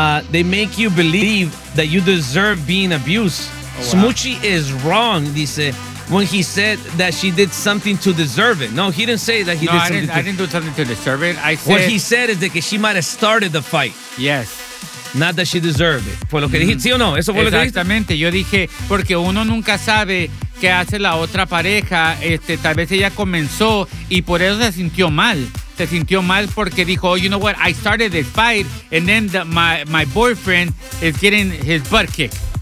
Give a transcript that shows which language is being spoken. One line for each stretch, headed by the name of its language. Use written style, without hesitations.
English: They make you believe that you deserve being abused. Oh, wow. Smoochie is wrong, dice, when he said that she did something to deserve it. No, he didn't say that I didn't do something to deserve it. I said, what he said is that she might have started the fight. Yes. Not that she deserved it.
Spanish: Fue lo que dijiste, ¿sí o no? Eso fue lo que dijiste. Exactamente. Yo dije, porque uno nunca sabe qué hace la otra pareja. Tal vez ella comenzó y por eso se sintió mal. Se sintió mal porque dijo, oh,
English: you know what? I started this fight and then my boyfriend is getting his butt kicked.